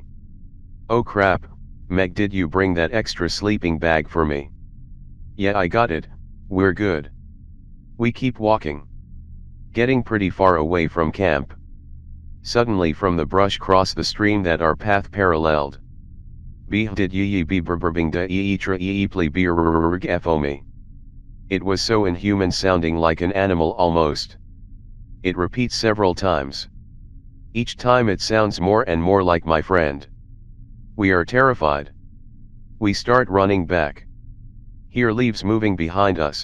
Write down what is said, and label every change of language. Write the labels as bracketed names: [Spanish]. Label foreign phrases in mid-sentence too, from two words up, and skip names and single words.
[English] Oh crap, Meg, did you bring that extra sleeping bag for me? Yeah, I got it, we're good. We keep walking. Getting pretty far away from camp. Suddenly from the brush cross the stream that our path paralleled. Be did ye be berbing da ye tra ye ple be fo me. It was so inhuman, sounding like an animal almost. It repeats several times. Each time it sounds more and more like my friend. We are terrified. We start running back. Hear leaves moving behind us.